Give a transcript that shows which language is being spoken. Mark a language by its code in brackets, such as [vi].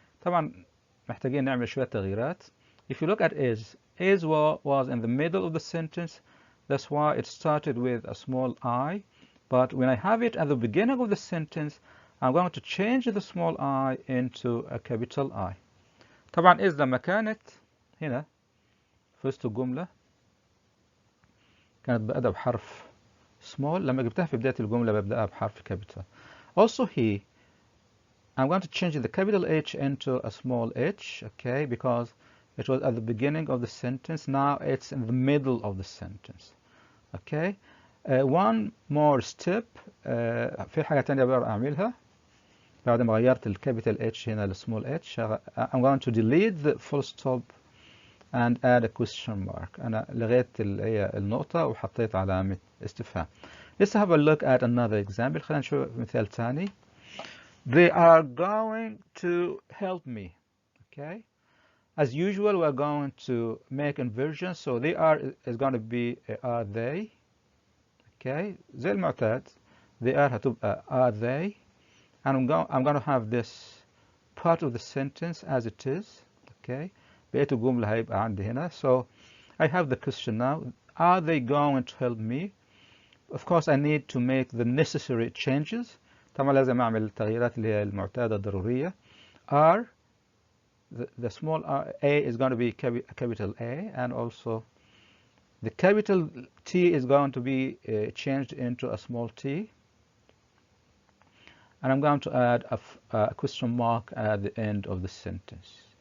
[ar] طبعا محتاجين نعمل شوية تغييرات. [en] If you look at is was in the middle of the sentence. That's why it started with a small I. But when I have it at the beginning of the sentence, I'm going to change the small I into a capital I. [ar] طبعا is لما كانت هنا في وسط الجملة كانت بادئة بحرف small. لما جبتها في بداية الجملة ببدأها بحرف capital. [en] Also he, I'm going to change the capital H into a small h, okay, because it was at the beginning of the sentence. Now it's in the middle of the sentence. Okay. One more step. [ar] في حاجة تانية بقدر أعملها بعد ما غيرت الكابيتال H هنا للسمول H. [en] I'm going to delete the full stop and add a question mark. [ar] أنا لغيت النقطة وحطيت علامة استفهام. [en] Let's have a look at another example. [ar] خلينا نشوف مثال ثاني. [en] They are going to help me. Okay. As usual, we're going to make inversion. So they are is going to be are they. [ar] Okay. زي المعتاد. [en] They are [ar] هتبقى [en] are they. And I'm going to have this part of the sentence as it is. Okay. [ar] بقية الجملة هيبقى عندي هنا. [en] So I have the question now. Are they going to help me? Of course, I need to make the necessary changes. [ar] طبعا لازم أعمل التغييرات اللي هي المعتادة الضرورية. [en] Are the small a is going to be capital A, and also the capital T is going to be changed into a small t. And I'm going to add a question mark at the end of the sentence.